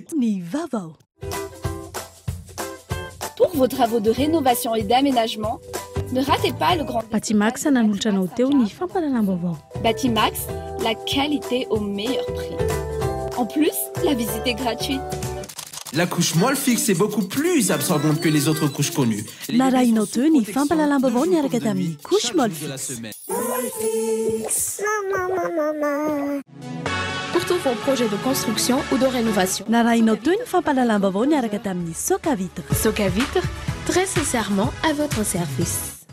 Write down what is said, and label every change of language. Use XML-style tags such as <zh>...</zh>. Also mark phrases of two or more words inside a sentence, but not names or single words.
<mg>Nivavo.</mg> <fr>Pour vos travaux de rénovation et d'aménagement, ne ratez pas le grand</fr> <mg>Batimax nanolotra teo ny fampalalam-baovao.</mg> <fr>Batimax, la qualité au meilleur prix. En plus, la visite est gratuite. La couche molle fixe est beaucoup plus absorbante que les autres couches connues.</fr> <mg>Narahinao teo ny fampalalam-baovao niaraka tamin'ny</mg> <fr>couche molle fixe. Pour tous vos projets de construction ou de rénovation.</fr> <mg>Narahinao teo ny fampalalam-baovao niaraka tamin'ny Soca Vitre.</mg> <fr>Soca Vitre, très sincèrement à votre service.</fr>